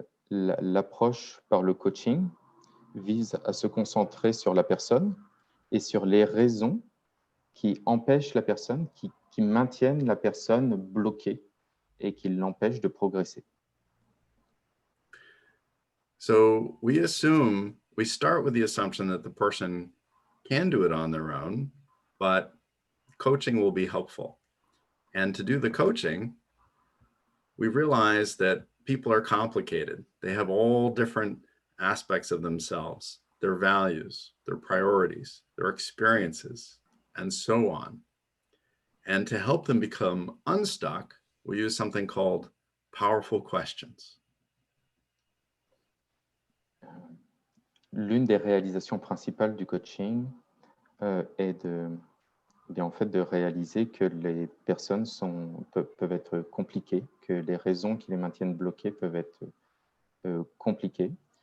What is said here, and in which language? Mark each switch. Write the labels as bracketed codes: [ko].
[fr] L'approche par le coaching vise à se concentrer sur la personne et sur les raisons qui empêchent la personne, qui maintiennent la personne bloquée et qui l'empêchent de progresser. [en] So we start with the assumption that the person can do it on their own, but coaching will be helpful. And to do the coaching, we realize that people are complicated. They have all different aspects of themselves, their values, their priorities, their experiences, and so on. And to help them become unstuck, we use something called powerful questions. [fr] L'une des réalisations principales du coaching est en fait de réaliser que les personnes peuvent être compliquées, que les raisons qui les maintiennent bloquées peuvent être compliquées.